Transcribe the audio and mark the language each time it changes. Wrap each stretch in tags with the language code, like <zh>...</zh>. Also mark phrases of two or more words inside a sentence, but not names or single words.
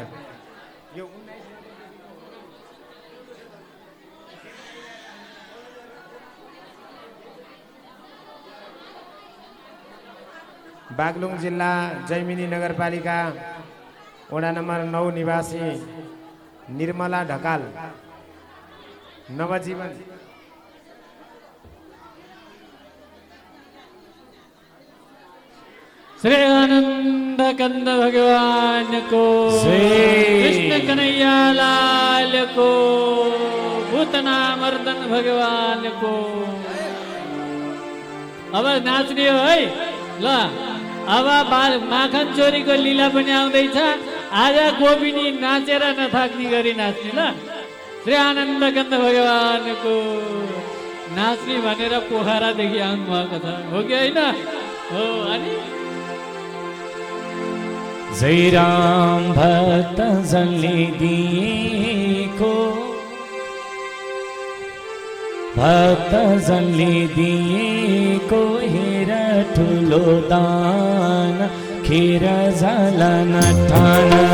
<ne>यो बागलुङ जिल्ला जैमिनी नगरपालिका वडा नम्बर 9 निवासी निर्मला ढकाल नवजीवन श्री आनंद कंद भगवान को कृष्ण कन्हैया लाल को भूतना मर्दन भगवान को। अब नाच्ने हो है ल। अब माखन चोरीको लीला पनि आउँदैछ। आज गोपिनी नाचेर नथाक्ने गरी नाच्ने ल। श्री आनन्द कंद भगवानको नाच्ने भनेर पोखरादेखि आउनु भएको छ हो कि होइन हो। अनि जय राम भक्त जनले दिएको भक्त जनले दिएको हेर ठुलो दान खेर जाला नठान।</ne>